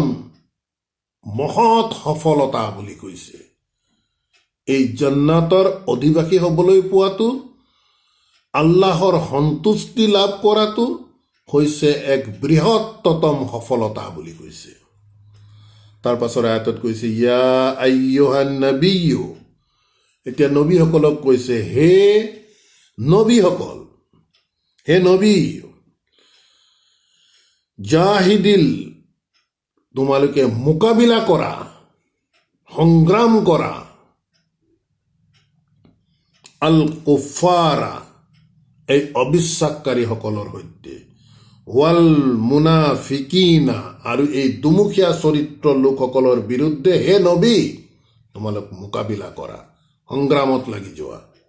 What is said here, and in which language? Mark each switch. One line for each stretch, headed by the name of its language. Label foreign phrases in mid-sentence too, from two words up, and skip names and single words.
Assamese: মহৎ সফলতা বুলি কৈছে এই জান্নাতৰ অধিবাসী হ'বলৈ পোৱাটো আল্লাহৰ সন্তুষ্টি লাভ কৰাটো হৈছে এক বৃহত্তম সফলতা বুলি কৈছে তাৰ পাছৰ আয়াতত কৈছে
Arabic: يا أيها النبي
Assamese: এতিয়া নবীসকলক কৈছে হে নবীসকল হে নবী জাহিদিল তোমালোকে মোকাবিলা কৰা সংগ্ৰাম কৰা
Arabic: الكفار
Assamese: এই অবিশ্বাসকাৰীসকলৰ সৈতে
Arabic: والمنافقين
Assamese: আৰু এই দুমুখীয়া চৰিত্ৰ লোকসকলৰ বিৰুদ্ধে হে নবী তোমালোক মোকাবিলা কৰা সংগ্ৰামত লাগি যোৱা